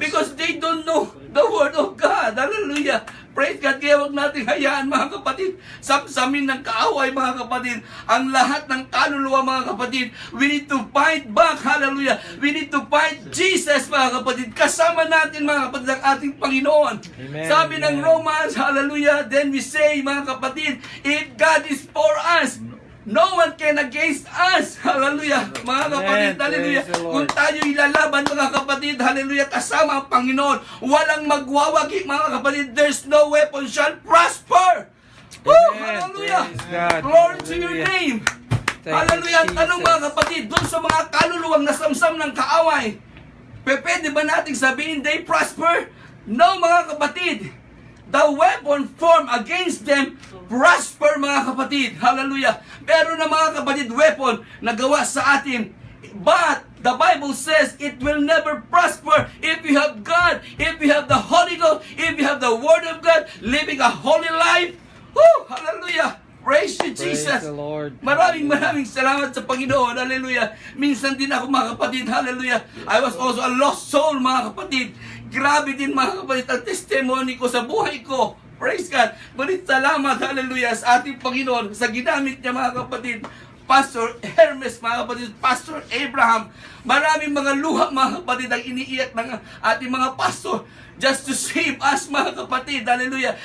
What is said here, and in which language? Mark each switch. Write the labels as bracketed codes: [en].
[en] Because they don't know the Word of God. Hallelujah. Praise God. [tl] Kaya huwag natin hayaan, mga kapatid, samsamin ng kaaway, mga kapatid, ang lahat ng kaluluwa, mga kapatid. [en] We need to fight back. Hallelujah. We need to fight Jesus, [tl] mga kapatid. Kasama natin, mga kapatid, ang ating Panginoon. [en] Amen. [tl] Sabi ng [en] Amen. Romans, hallelujah, then we say, [tl] mga kapatid, [en] if God is for us, no one can against us. Hallelujah. [tl] Mga kapatid, [en] Amen. hallelujah. Praise the Lord. [tl] Kung tayo ilalaban, mga kapatid, hallelujah, kasama ang Panginoon, walang magwawagi, mga kapatid. [en] There's no weapon shall prosper. Woo! Amen. Hallelujah. Praise God. Glory to your Hallelujah. name. Thank you, [tl] Hallelujah. At anong, [en] Jesus. [tl] mga kapatid, doon sa mga kaluluwang nasamsam ng kaaway, pwede ba nating sabihin [en] they prosper? No, [tl] mga kapatid. [en] The weapon formed against them prosper, mga kapatid. Hallelujah. [tl] Pero na, mga kapatid, weapon na gawa sa atin. [en] But the Bible says it will never prosper if you have God, if you have the Holy Ghost, if you have the Word of God, living a holy life. Woo! Hallelujah. Praise you, Praise Jesus. the Lord. [tl] Maraming salamat sa Panginoon. Hallelujah. Minsan din ako, mga kapatid. Hallelujah. [en] I was also a lost soul, [tl] mga kapatid. Grabe din, mga kapatid, ang testimony ko sa buhay ko. Praise God. Ngunit salamat, hallelujah, sa ating Panginoon, sa ginamit niya, mga kapatid. Pastor Hermes, mga kapatid, Pastor Abraham. Maraming mga luha, mga kapatid, ang iniiyak ng ating mga pastor [en] just to save us, [tl] mga kapatid. Hallelujah.